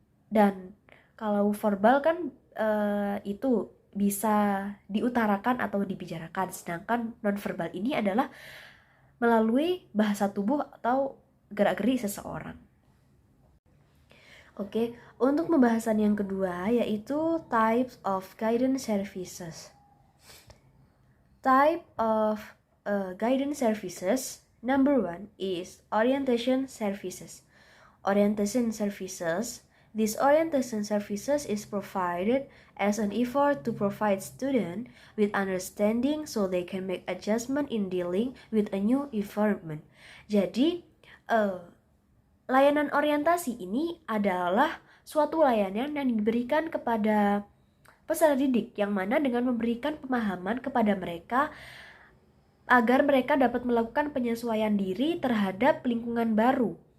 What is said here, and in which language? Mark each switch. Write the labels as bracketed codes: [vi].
[id] Dan kalau verbal kan itu bisa diutarakan atau dibicarakan, sedangkan nonverbal ini adalah melalui bahasa tubuh atau gerak-gerik seseorang. Oke, untuk pembahasan yang kedua yaitu [en] types of guidance services. Type of guidance services, number 1 is orientation services. Orientation services. This orientation services is provided as an effort to provide students with understanding so they can make adjustment in dealing with a new environment. [id] Jadi, layanan orientasi ini adalah suatu layanan yang diberikan kepada peserta didik, yang mana dengan memberikan pemahaman kepada mereka agar mereka dapat melakukan penyesuaian diri terhadap lingkungan baru.